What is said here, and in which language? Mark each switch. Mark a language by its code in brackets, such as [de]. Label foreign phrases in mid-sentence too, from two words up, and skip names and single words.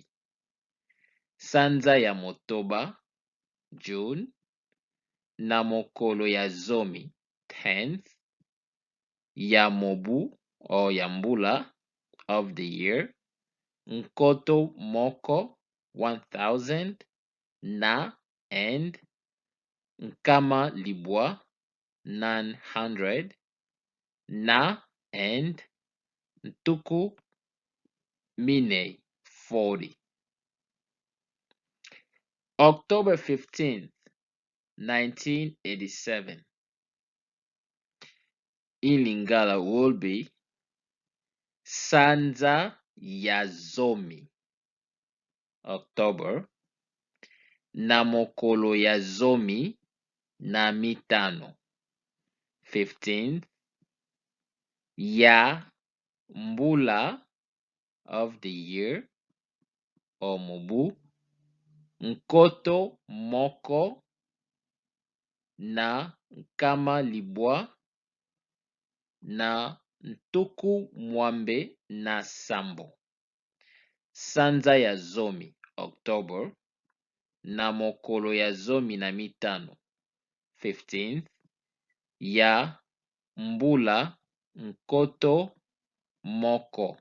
[ln] Sanza ya Motoba June na mokolo ya ZOMI 10th ya Mobu or Yambula [en] of the year [ln] Nkoto Moko 1000 na and Nkama Libwa 900 na and Ntuku Mine 40. [en] October 15th, 1987 in Lingala will be [ln] Sanza ya ZOMI October na mokolo ya ZOMI na mitano 15th ya Mbula [en] of the year [ln] or Mobu Nkoto Moko na Nkama Libwa na Ntuku Mwambe na Sambo. Sanza ya ZOMI October na mokolo ya ZOMI na mitano 15th ya Mbula Nkoto Moko.